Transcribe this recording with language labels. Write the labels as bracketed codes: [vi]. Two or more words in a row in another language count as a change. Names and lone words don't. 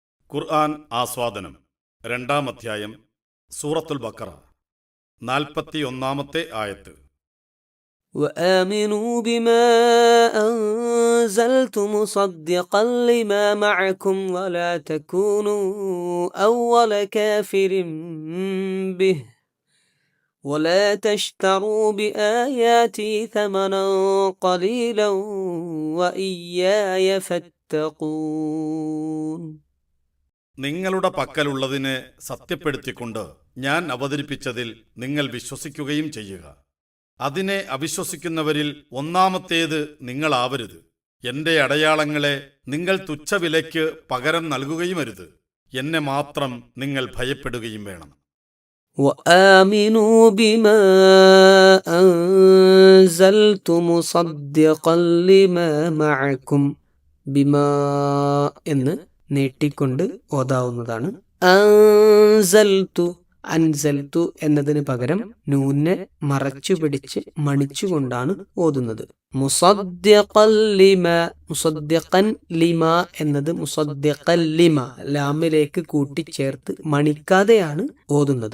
[ml] ഖുർആൻ ആസ്വാദനം രണ്ടാം അധ്യായം സൂറത്തുൽ ബഖറ 41-ാമത്തെ ആയത്ത്. [ar] وآمنوا بما أنزلت مصدقا لما معكم ولا تكونوا أول كافر به ولا تشتروا بآياتي ثمنا قليلا وإياي فاتقون. [ml] നിങ്ങളുടെ പക്കലുള്ളതിനെ സത്യപ്പെടുത്തിക്കൊണ്ട് ഞാൻ അവതരിപ്പിച്ചതിൽ നിങ്ങൾ വിശ്വസിക്കുകയും ചെയ്യുക. അതിനെ അവിശ്വസിക്കുന്നവരിൽ ഒന്നാമത്തേത് നിങ്ങളാവരുത്. എന്റെ അടയാളങ്ങളെ നിങ്ങൾ തുച്ഛവിലയ്ക്ക് പകരം നൽകുകയുമരുത്. എന്നെ മാത്രം നിങ്ങൾ ഭയപ്പെടുകയും വേണം. [ar] وآمنوا بما أنزلت مصدقا لما معكم. [ml] ബിമാ എന്ന് നീട്ടിക്കൊണ്ട് ഓതാവുന്നതാണ്. അൻസൽത്തു എന്നതിന് പകരം നൂനെ മറച്ചു പിടിച്ച് മണിച്ചുകൊണ്ടാണ് ഓതുന്നത്. [ar] مصدقا لما [ml] എന്നത് [ar] مصدقا لما [ml] ലാമിലേക്ക് കൂട്ടിച്ചേർത്ത് മണിക്കാതെയാണ് ഓതുന്നത്.